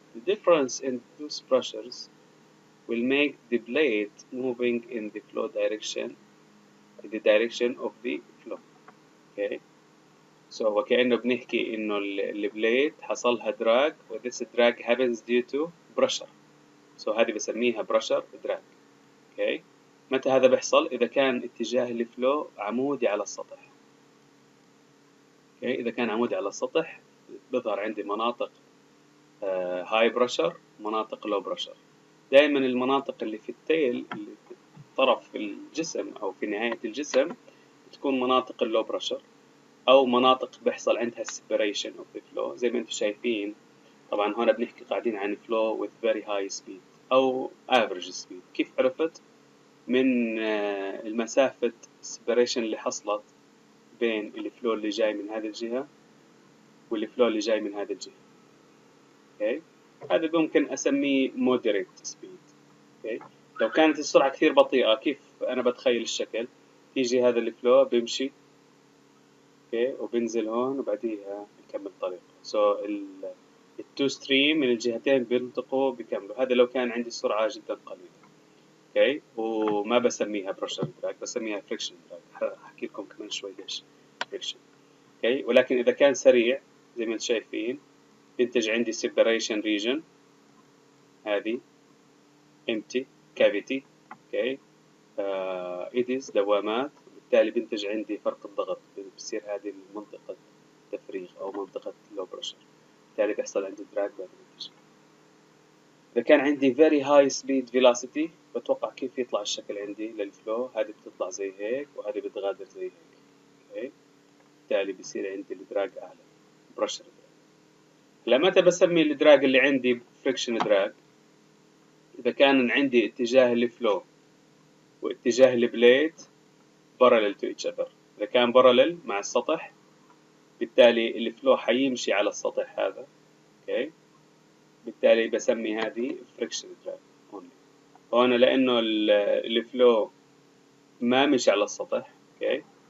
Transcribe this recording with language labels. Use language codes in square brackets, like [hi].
[en] The difference in those pressures will make the blade moving in the flow direction, in the direction of the flow. Okay, so [ar] وكأنه بنحكي إنه البليد حصلها [en] drag، و this drag happens due to pressure. So [ar] هذه بسميها [en] pressure drag. Okay. [ar] متى هذا بيحصل؟ إذا كان اتجاه الفلو عمودي على السطح. [en] okay. [ar] إذا كان عمودي على السطح بظهر عندي مناطق high pressure، مناطق low pressure. دائما المناطق اللي في التيل، اللي في طرف الجسم أو في نهاية الجسم، بتكون مناطق low pressure، أو مناطق بيحصل عندها [en] separation of the flow. [ar] زي ما انتم شايفين طبعا هنا بنحكي قاعدين عن [en] flow with very high speed [ar] أو average speed. كيف عرفت؟ من المسافة separation اللي حصلت بين الفلو اللي جاي من هذه الجهة والفلو اللي جاي من هذه الجهة. okay. هذا ممكن أسميه moderate speed. [en] okay. [ar] لو كانت السرعة كثير بطيئة، كيف أنا بتخيل الشكل؟ يجي هذا الفلو بيمشي okay. وبنزل هون وبعديها بكمل طريقه. so التو ستريم من الجهتين بيلتقوا بيكملوا. هذا لو كان عندي سرعة جدا قليلة. [en] okay. [ar] وما بسميها pressure drag، بسميها friction drag. هحكي لكم كمان شوي ليش friction. [en] okay. [ar] ولكن إذا كان سريع زي ما انتم شايفين بينتج عندي separation region، هذه empty cavity. [en] okay. [ar] eddies دوامات، وبالتالي بينتج عندي فرق الضغط، بصير هذه منطقة تفريغ أو منطقة low pressure، بالتالي بيحصل عندي drag بعد الانتج. إذا كان عندي [en] very high speed velocity [ar] بتوقع كيف يطلع الشكل عندي للفلو. هذه بتطلع زي هيك وهذه بتغادر زي هيك. [en] okay. [ar] بالتالي بيصير عندي الدراج أعلى، pressure drag. متى بسمي الدراج اللي عندي friction drag؟ إذا كان عندي اتجاه الفلو واتجاه البليد [en] parallel to each other. [ar] إذا كان parallel مع السطح بالتالي الفلو حيمشي على السطح هذا. [en] okay. [ar] بالتالي بسمي هذه [en] friction drag only. [ar] هنا لأنه الفلو ما مشي على السطح okay.